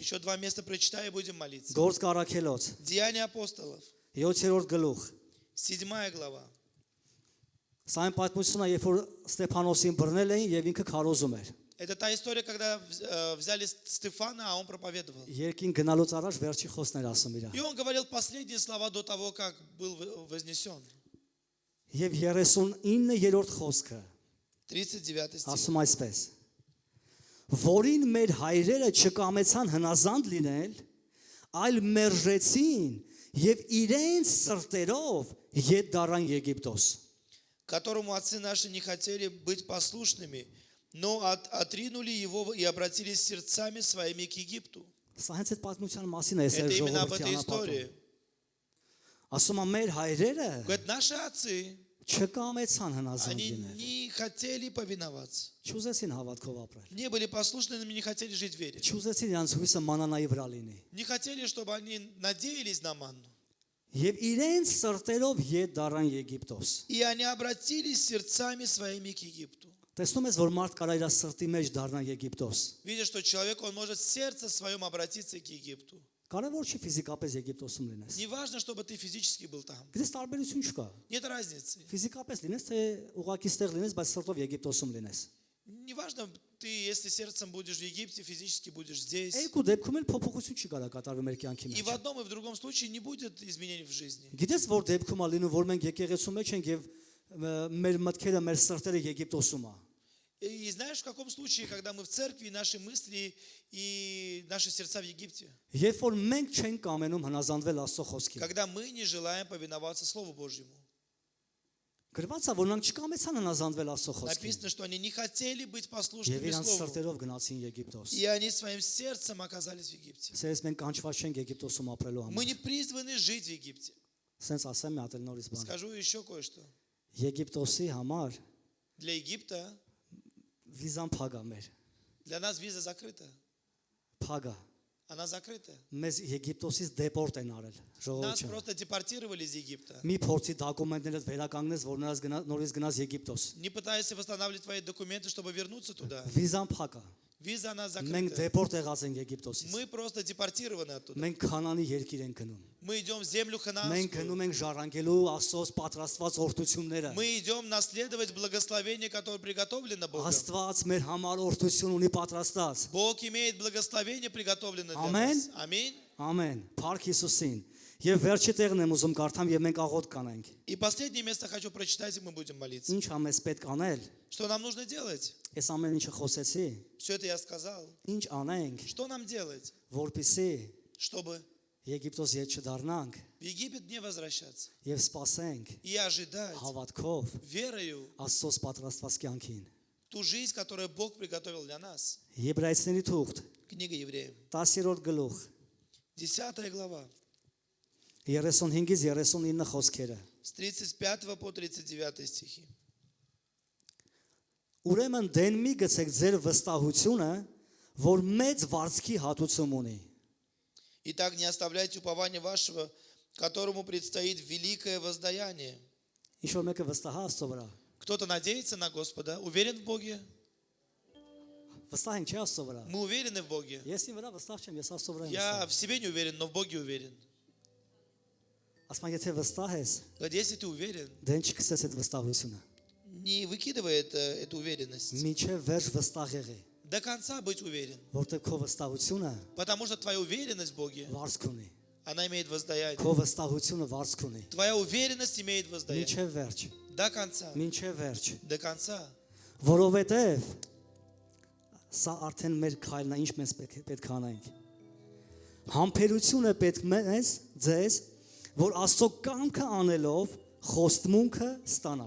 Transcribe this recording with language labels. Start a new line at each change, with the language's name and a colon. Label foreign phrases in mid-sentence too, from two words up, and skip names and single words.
Russian: Еще два места прочитай и будем молиться.
Armenian: Գործ Կարաքելոց,
Russian: Деяния апостолов,
Armenian: 7-րդ գլուխ։
Russian: 7 глава.
Armenian: Սա այն պատմությունն է, երբ որ Ստեփանոսին բռնել էին եւ ինքը քարոզում էր։
Russian: Это та история, когда взяли Стефана, а он проповедовал.
Armenian: Երկին գնալուց առաջ վերջի խոսքներ ասում իր։
Russian: И он говорил последние слова до того, как был вознесен.
Armenian: Եվ 39-րդ խոսքը
Russian: 39 стих.
Armenian: ասում այսպես. Որին մեր հայրերը չկամեցան հնազանդ լինել, այլ մերժեցին եւ իրենց սրտերով ետ դարան Եգիպտոս։
Russian: Которому отцы наши не хотели быть послушными, но отринули его и обратились сердцами своими к Египту.
Armenian: Սա հենց այդ պատմության մասին է այս
Russian: Это именно об
Armenian: ժողովրդի
Russian: этой
Armenian: անապատում։
Russian: истории.
Armenian: Ասում է մեր հայրերը
Russian: Говорят, наши отцы,
Armenian: չկամեցան հնազանդ
Russian: они
Armenian: լինել։
Russian: не хотели повиноваться.
Armenian: Չուզեցին հավատքով апրել։
Russian: Не были послушными, не хотели жить в вере.
Armenian: Չուզեցին իրանց հույսը մանանայի վրա լինի։
Russian: Не хотели, чтобы они надеялись на манну.
Armenian: Եվ իրենց սրտերով ետ դարան Եգիպտոս։
Russian: И они обратились сердцами своими к Египту.
Armenian: Տեսնում ես, որ մարդ կարա իր սրտի մեջ դառնա Եգիպտոս։
Russian: Видя, что человек, он может в сердце своем обратиться к Египту.
Armenian: Կարևոր չի физիկապես Եգիպտոսում լինես։
Russian: Не важно, чтобы ты физически был там.
Armenian: Գիտես տարբերություն չկա։
Russian: Нет разницы.
Armenian: Ֆիզիկապես լինես, թե ուղակի ստեղ լինես, բայց սրտով Եգիպտոսում լինես։
Russian: Не важно, ты, если сердцем будешь в Египте, физически будешь здесь.
Armenian: Երկու դեպքում էլ փոփոխություն չի կարա կատարվում մեր կյանքի
Russian: И в
Armenian: մեջ։
Russian: одном и в другом случае не будет изменений в жизни.
Armenian: Գիտես, որ դեպքում է լինում, որ մենք եկեղեցու մեջ ենք եւ մեր մտքերը, մեր սրտերը Եգիպտոսում է։
Russian: И знаешь, в каком случае, когда мы в церкви, наши мысли и наши сердца в Египте?
Armenian: Երբ որ մենք չենք կամենում հնազանդվել Աստծո խոսքին։
Russian: Когда мы не желаем повиноваться Слову Божьему.
Armenian: Գրված է, որ նրանք չկամեցան հնազանդվել Աստծո խոսքին։
Russian: Написано, что они не хотели быть
Armenian: Եվ
Russian: послушными
Armenian: իրանց
Russian: Слову.
Armenian: սրտերով գնացին Եգիպտոս։
Russian: И они своим сердцем оказались в Египте.
Armenian: Սերս մենք կանչված չենք Եգիպտոսում ապրելու
Russian: Мы
Armenian: համար։
Russian: не призваны жить в Египте.
Armenian: Սենց ասեմ մի հատ էլ նորից բան։
Russian: Скажу еще кое-что.
Armenian: Եգիպտոսի համար
Russian: Для Египта,
Armenian: վիզան փագա մեր։
Russian: для нас виза закрыта.
Armenian: Փագա։
Russian: Она закрыта.
Armenian: Մեզ Եգիպտոսից դեպորտ են արել
Russian: Нас
Armenian: ժողովուրդը։
Russian: просто депортировали из Египта.
Armenian: Մի փորձի դոկումենտները վերականգնես, որ նորից գնաս Եգիպտոս։
Russian: Не пытайся восстанавливать твои документы, чтобы вернуться туда.
Armenian: Վիզան փակա։
Russian: Виза она
Armenian: Մենք
Russian: закрыта.
Armenian: դեպորտ եղած ենք Եգիպտոսից։
Russian: Мы просто депортированы оттуда.
Armenian: Մենք Քանանի երկիր ենք գնում։
Russian: Мы идем в землю
Armenian: Մենք
Russian: ханаанскую.
Armenian: գնում ենք ժառանգելու Աստծոս պատրաստված օրհնությունները։
Russian: Мы идем наследовать благословение, которое приготовлено Богом.
Armenian: Աստված մեր համար օրհնություն ունի պատրաստած։
Russian: Бог имеет благословение, приготовленное для
Armenian: Ամեն։
Russian: нас. Аминь.
Armenian: Ամեն։ Փառք Հիսուսին։ Եվ վերջի տեղն եմ ուզում կարդամ եւ մենք աղոտ կանենք։
Russian: И последнее место хочу прочитать, и мы будем молиться.
Armenian: Ինչ ամես պետք անել։
Russian: Что нам нужно делать?
Armenian: Ես ամեն ինչը խոսեցի։
Russian: Все это я сказал.
Armenian: Ինչ անենք,
Russian: Что нам делать,
Armenian: որպեսզի
Russian: чтобы
Armenian: Եգիպտոս ետ չդառնանք
Russian: в Египет не возвращаться
Armenian: եւ սпасենք
Russian: и ожидать
Armenian: հավատքով
Russian: верою
Armenian: Աստծոս պատրաստված կյանքին։
Russian: ту жизнь, которую Бог приготовил для нас?
Armenian: Եբրայեցիների թուղթ
Russian: Книга Евреям,
Armenian: 10-րդ գլուխ
Russian: 10 глава,
Armenian: 35-ից 39 խոսքերը։
Russian: с 35 по 39 стихи.
Armenian: Ուրեմն դեն մի գցեք ձեր վստահությունը, որ մեծ վարձքի հատուցում ունի։
Russian: Итак, не оставляйте упования вашего, которому предстоит великое воздаяние.
Armenian: Ինչ որ մեկը վստահա Աստծո վրա։
Russian: Кто-то надеется на Господа, уверен в Боге.
Armenian: Вստահ ենք չէ Աստծո վրա։
Russian: Мы уверены в Боге.
Armenian: Ես իմ վրա վստահ չեմ, ես Աստծո վրա եմ
Russian: Я
Armenian: վստահ։
Russian: в себе не уверен, но в Боге уверен.
Armenian: Ասում եթե վստահ ես,
Russian: Говорит, если ты уверен,
Armenian: դեն չքսես այդ վստահությունը։
Russian: не выкидывай эту уверенность.
Armenian: Մինչև վերջ վստահ եղի,
Russian: До конца быть уверен.
Armenian: որտեղ քո վստահությունը
Russian: Потому что твоя уверенность в Боге,
Armenian: վարձք ունի։
Russian: она имеет воздаяние.
Armenian: Քո վստահությունը վարձք ունի։
Russian: Твоя уверенность имеет воздаяние.
Armenian: Մինչև վերջ,
Russian: До конца.
Armenian: մինչև վերջ։
Russian: До конца.
Armenian: Որովհետև սա արդեն մեր քայլն է, ինչ մենք պետք է անենք։ Համբերությունը պետք մեզ ձեզ, որ Աստծո կամքը անելով խոստմունքը ստանաք։